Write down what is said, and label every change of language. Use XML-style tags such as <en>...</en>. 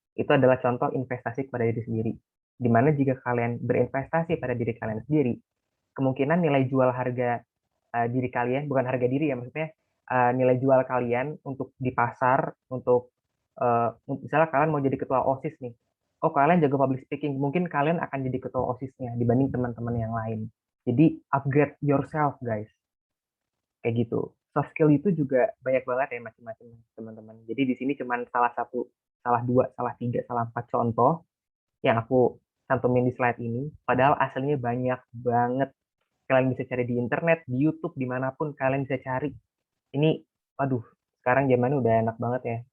<id>Itu adalah contoh investasi kepada diri sendiri. Dimana jika kalian berinvestasi pada diri kalian sendiri, kemungkinan nilai jual harga diri kalian, bukan harga diri ya maksudnya, nilai jual kalian untuk di pasar, untuk misalnya kalian mau jadi ketua OSIS nih. Oh, kalian jago public speaking, mungkin kalian akan jadi ketua OSISnya dibanding teman-teman yang lain. Jadi</id> <en>upgrade yourself, guys.</en> <id>Kayak gitu. Soft skill itu juga banyak banget ya macam-macam teman-teman. Jadi di sini cuman salah satu, salah dua, salah tiga, salah empat contoh yang aku cantumin di slide ini. Padahal aslinya banyak banget. Kalian bisa cari di internet, di YouTube, dimanapun kalian bisa cari. Ini, waduh, sekarang zamannya udah enak banget ya.</id>